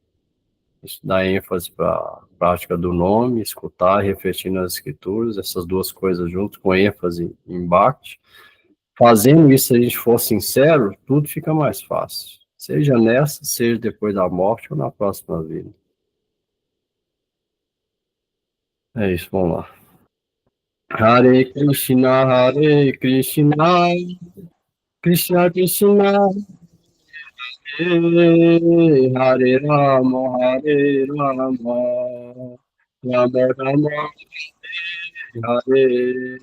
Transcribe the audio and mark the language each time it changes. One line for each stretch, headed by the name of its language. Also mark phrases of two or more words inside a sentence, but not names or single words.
Portuguese: Isso dá ênfase para a prática do nome, escutar, refletir nas escrituras, essas duas coisas juntas, com ênfase em embate. Fazendo isso, se a gente for sincero, tudo fica mais fácil. Seja nessa, seja depois da morte ou na próxima vida. É isso, vamos lá. Hare Krishna, Hare Krishna, Krishna Krishna, Hare Rama, Hare Rama, Rama Rama, Hare